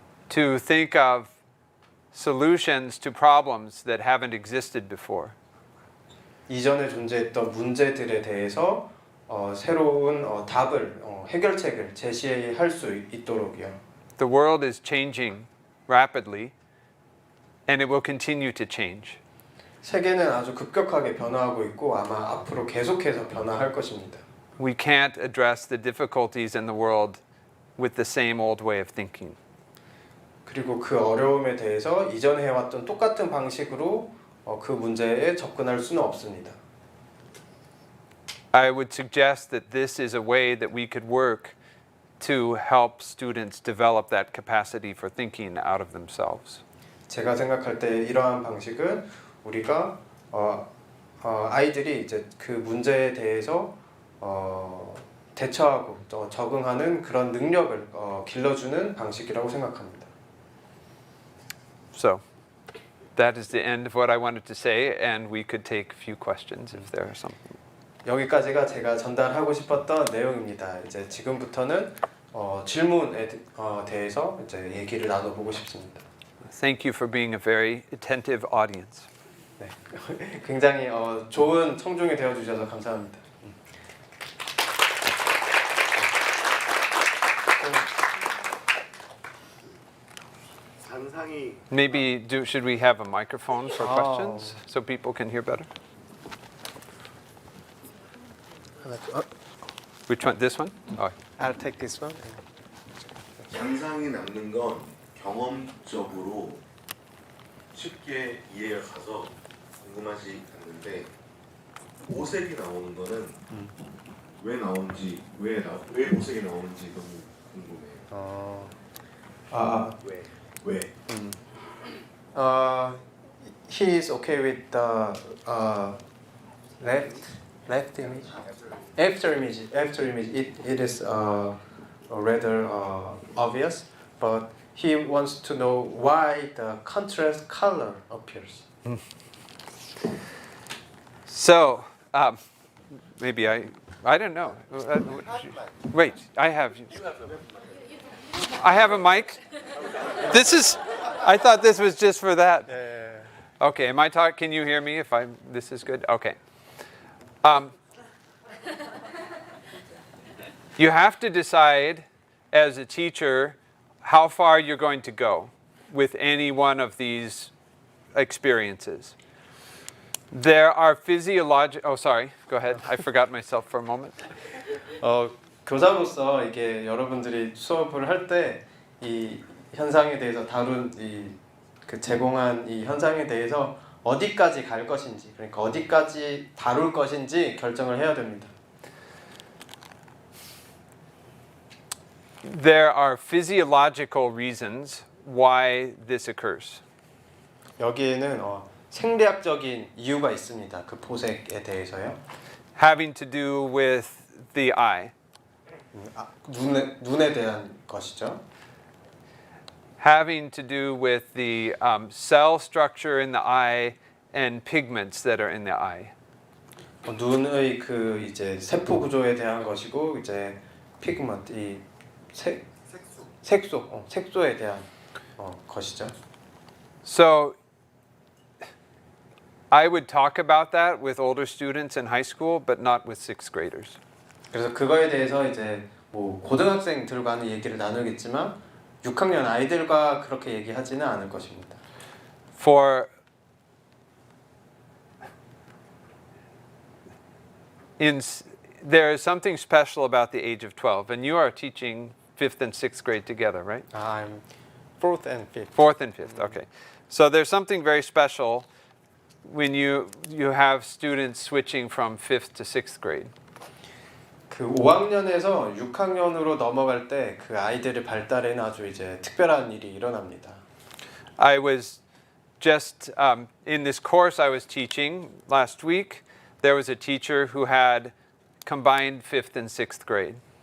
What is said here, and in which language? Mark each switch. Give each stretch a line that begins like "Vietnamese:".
English: To think of solutions to problems that haven't existed before.
Korean: 이전에 존재했던 문제들에 대해서 새로운 답을 해결책을 제시할 수 있도록요.
English: The world is changing rapidly, and it will continue to change.
Korean: 세계는 아주 급격하게 변화하고 있고 아마 앞으로 계속해서 변화할 것입니다.
English: We can't address the difficulties in the world with the same old way of thinking.
Korean: 그리고 그 어려움에 대해서 이전에 해왔던 똑같은 방식으로 그 문제에 접근할 수는 없습니다.
English: I would suggest that this is a way that we could work to help students develop that capacity for thinking out of themselves.
Korean: 제가 생각할 때 이러한 방식은 우리가 아이들이 이제 그 문제에 대해서 대처하고 적응하는 그런 능력을 길러주는 방식이라고 생각합니다.
English: So, that is the end of what I wanted to say, and we could take a few questions if there are some.
Korean: 여기까지가 제가 전달하고 싶었던 내용입니다. 이제 지금부터는 질문에 대해서 이제 얘기를 나눠보고 싶습니다.
English: Thank you for being a very attentive audience.
Korean: 네, 굉장히 좋은 청중이 되어 주셔서 감사합니다. 상상이
English: Maybe should we have a microphone for questions so people can hear better? Which one? This one? Oh. I'll take this one.
Korean: 상상이 남는 건 경험적으로 쉽게 이해가 가서 궁금하지 않는데 오색이 나오는 거는 왜 나오는지 왜 오색이 나오는지 너무 궁금해요. 왜?
English: He is okay with the left image. After image, it is rather obvious, but he wants to know why the contrast color appears. So, maybe I don't know. Wait, I have a mic. I thought this was just for that. Okay, am I talking? Can you hear me? This is good. Okay. You have to decide as a teacher how far you're going to go with any one of these experiences. There are physiological. Oh, sorry. Go ahead. I forgot myself for a moment.
Korean: 교사로서 이게 여러분들이 수업을 할 때 이 현상에 대해서 다룬 그 제공한 이 현상에 대해서 어디까지 갈 것인지, 그러니까 어디까지 다룰 것인지 결정을 해야 됩니다.
English: There are physiological reasons why this occurs.
Korean: 여기에는 생리학적인 이유가 있습니다. 그 보색에 대해서요.
English: Having to do with the eye.
Korean: 눈에 대한 것이죠.
English: Having to do with the cell structure in the eye and pigments that are in the eye.
Korean: 눈의 그 이제 세포 구조에 대한 것이고 이제 피그먼트 이 색소에 대한 것이죠.
English: So I would talk about that with older students in high school, but not with sixth graders.
Korean: 그래서 그거에 대해서 이제 뭐 고등학생들과는 얘기를 나누겠지만 6학년 아이들과 그렇게 얘기하지는 않을 것입니다.
English: There is something special about the age of 12, and you are teaching 5th and 6th grade together, right? I'm 4th and 5th. 4th and 5th, okay. So there's something very special when you have students switching from 5th to 6th grade.
Korean: 그 5학년에서 6학년으로 넘어갈 때 그 아이들의 발달에는 아주 이제 특별한 일이 일어납니다.
English: I was just in this course I was teaching last week. There was a teacher who had combined 5th and 6th grade.